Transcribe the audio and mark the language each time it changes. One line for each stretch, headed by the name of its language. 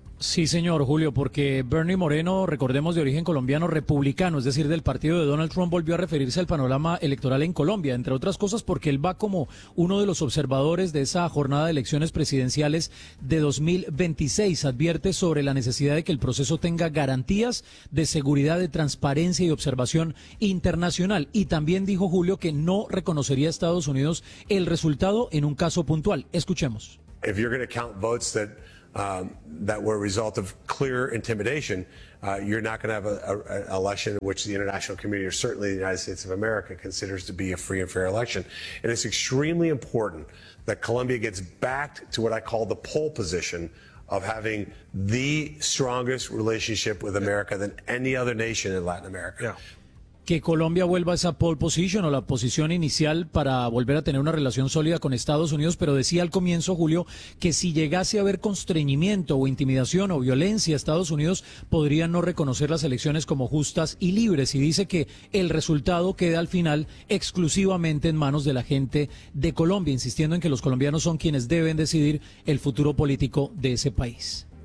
Spanish: Sí, señor Julio, porque Bernie Moreno, recordemos, de origen colombiano republicano, es decir, del partido de Donald Trump, volvió a referirse al panorama electoral en Colombia, entre otras cosas porque él va como uno de los observadores de esa jornada de elecciones presidenciales de 2026. Advierte sobre la necesidad de que el proceso tenga garantías de seguridad, de transparencia y observación internacional. Y también dijo, Julio, que no reconocería a Estados Unidos el resultado en un caso puntual. Escuchemos.
English: If you're going to count votes that... that were a result of clear intimidation, you're not going to have an election which the international community, or certainly the United States of America, considers to be a free and fair election. And it's extremely important that Colombia gets back to what I call the pole position of having the strongest relationship with America than any other nation in Latin America. Yeah.
Spanish: Que Colombia vuelva a esa pole position o la posición inicial para volver a tener una relación sólida con Estados Unidos, pero decía al comienzo, Julio, que si llegase a haber constreñimiento o intimidación o violencia, Estados Unidos podría no reconocer las elecciones como justas y libres, y dice que el resultado queda al final exclusivamente en manos de la gente de Colombia, insistiendo en que los colombianos son quienes deben decidir el futuro político de ese país.